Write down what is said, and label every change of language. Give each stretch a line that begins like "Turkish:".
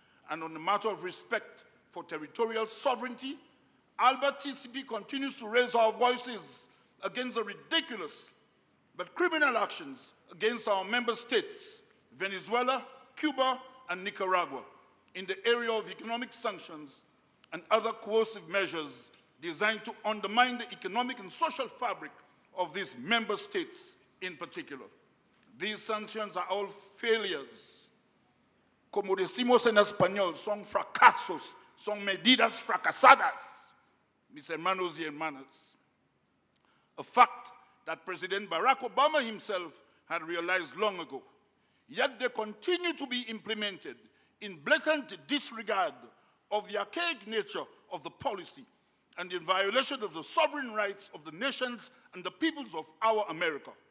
English: And on the matter of respect for territorial sovereignty, ALBA-TCP continues to raise our voices against the ridiculous but criminal actions against our member states, Venezuela, Cuba, and Nicaragua, in the area of economic sanctions and other coercive measures designed to undermine the economic and social fabric of these member states in particular. These sanctions are all failures.
Spanish: Como decimos en español, son fracasos, son medidas fracasadas, mis hermanos y hermanas.
English: A fact that President Barack Obama himself had realized long ago. Yet they continue to be implemented in blatant disregard of the archaic nature of the policy and in violation of the sovereign rights of the nations and the peoples of our America.